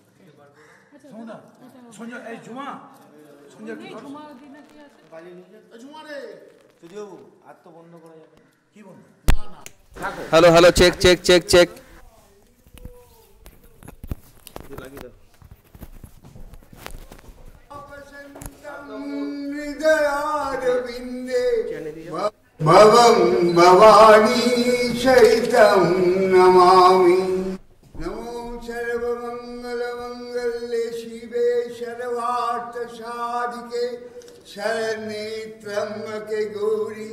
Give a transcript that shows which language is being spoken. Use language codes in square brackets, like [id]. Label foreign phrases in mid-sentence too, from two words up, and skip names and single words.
[bn] সোনা সঞ্জয়, এই ঝুমা, সঞ্জয় ঝুমা দি নাকি আছে? ঝুমা রে যদিও আর তো বন্ধ করা যাবে কি বন্ধ? না না [en] hello hello, check check check check. [bn] লাগিয়ে দাও। [sa] भवं भवानी शैतं नमामि। नमो सर्वमङ्गलमङ्गल्ये शिवे सर्वार्थसाधिके शरण्ये त्र्यम्बके गौरी।